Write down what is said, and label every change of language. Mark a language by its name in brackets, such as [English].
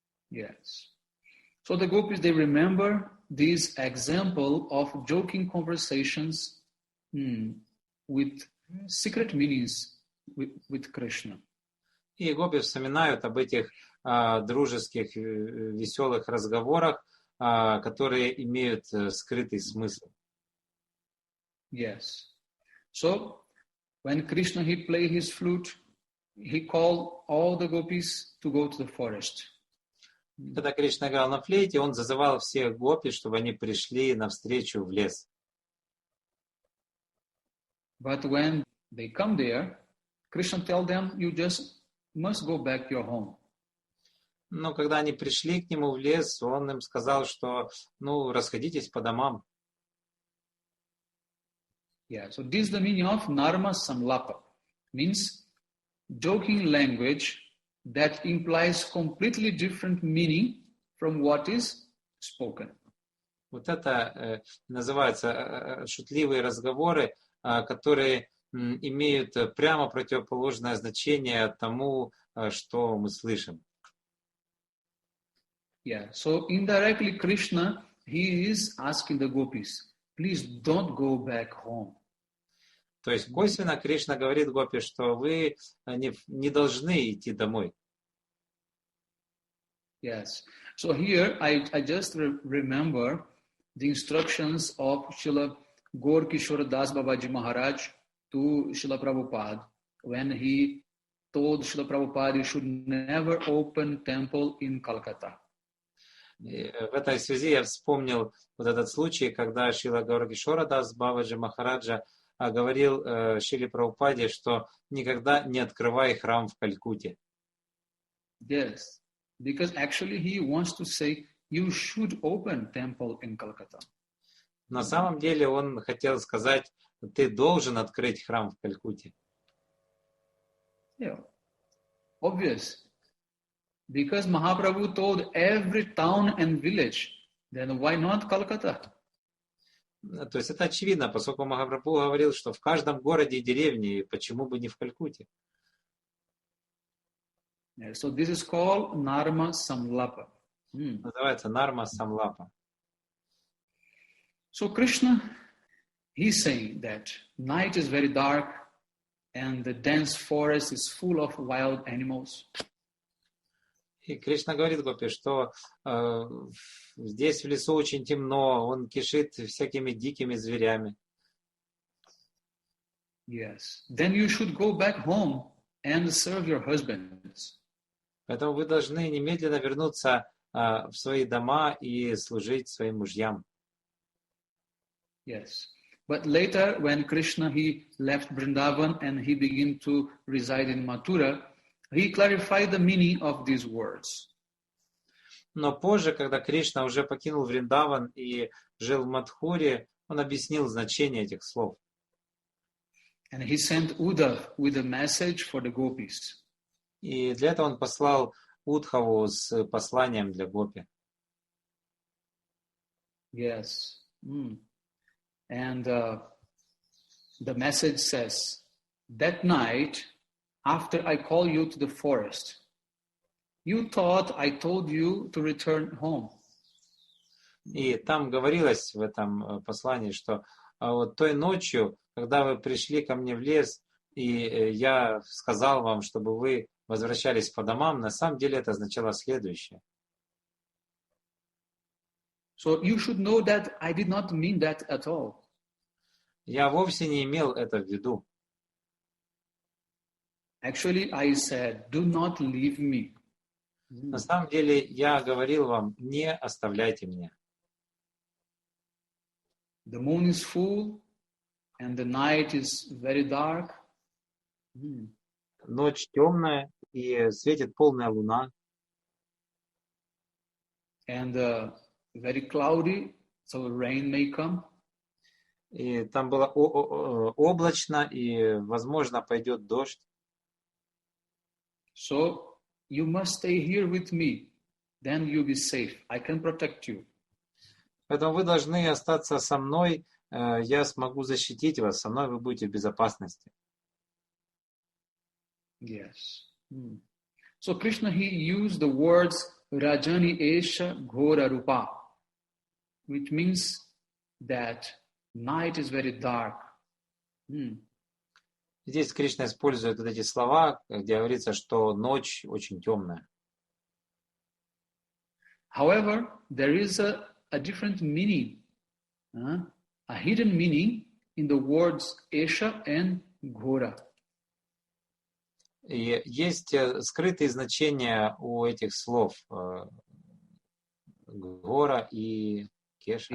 [English] Yes. So the gopis, they remember this example of joking conversations with secret meanings with Krishna. [Russian] И гопи вспоминают об этих дружеских, веселых разговорах, которые имеют скрытый смысл. [English] Yes. So, when Krishna, he played his flute, he called all the gopis to go to the forest. [Russian] Когда Кришна играл на флейте, он зазывал всех гопи, чтобы они пришли навстречу в лес. [English] But when they come there, Krishna tell them, you just must go back to your home. [Russian] Но когда они пришли к нему в лес, он им сказал, что, расходитесь по домам. [English] Yeah, so this is the meaning of narma samlapa. Means joking language that implies completely different meaning from what is spoken. [Russian] Вот это называется шутливые разговоры, которые имеют прямо противоположное значение тому, что мы слышим. [English] Yeah, so indirectly Krishna, he is asking the gopis, please don't go back home. [Russian] То есть косвенно Кришна говорит гопи, что вы не должны идти домой. [English] Yes. So here I just remember the instructions of Srila Gaur Kishore Das Babaji Maharaj to Srila Prabhupada when he told Srila Prabhupada he should never open temple in Calcutta. [Russian] И в этой связи я вспомнил вот этот случай, когда Шрила Гаур Кишора Дас Бабаджи Махараджа говорил Шриле Прабхупаде, что никогда не открывай храм в Калькутте. [English] Yes, because actually he wants to say you should open temple in Calcutta. [Russian] На самом деле он хотел сказать, ты должен открыть храм в Калькутте. [English] Yeah, obvious. Because Mahaprabhu told every town and village, then why not Calcutta? [Russian] То есть это очевидно, поскольку Махапрабху говорил, что в каждом городе и деревне, почему бы не в Калькутте? [English] Yeah, so this is called Narma Samlapa. [Russian] Называется Нарма Самлапа. [English] So Krishna, he's saying that night is very dark and the dense forest is full of wild animals. [Russian] И Кришна говорит гопи, что здесь в лесу очень темно, он кишит всякими дикими зверями. [English] Yes. Then you should go back home and serve your husbands. [Russian] Поэтому вы должны немедленно вернуться в свои дома и служить своим мужьям. [English] Yes. But later, when Krishna, he left Vrindavan and he began to reside in Mathura, he clarified the meaning of these words. [Russian] Но позже, когда Кришна уже покинул Вриндаван и жил в Мадхуре, он объяснил значение этих слов. [English] And he sent Uddhav with a message for the gopis. [Russian] И для этого он послал Удхаву с посланием для Гопи. [English] Yes. And the message says, that night, after I called you to the forest, you thought I told you to return home. [Russian] И там говорилось в этом послании, что вот той ночью, когда вы пришли ко мне в лес, и я сказал вам, чтобы вы возвращались по домам, на самом деле это означало следующее. [English] So you should know that I did not mean that at all. [Russian] Я вовсе не имел это в виду. [English] Actually, I said, do not leave me. [Russian] На самом деле я говорил вам, не оставляйте меня. [English] The moon is full and the night is very dark. [Russian] Ночь темная и светит полная луна. [English] And very cloudy, so rain may come. [Russian] И там было облачно, и, возможно, пойдет дождь. [English] So you must stay here with me. Then you'll be safe. I can protect you. [Russian] Поэтому вы должны остаться со мной. Я смогу защитить вас. Со мной вы будете в безопасности. [English] Yes. So Krishna, he used the words [Sanskrit] Rajani Esha Ghora Rupa, [English] which means that night is very dark. [Russian] Здесь Кришна использует вот эти слова, где говорится, что ночь очень темная. [English] However, there is a different meaning, a hidden meaning in the words Esha and Ghora. [Russian] И есть скрытые значения у этих слов Гора и Кеша.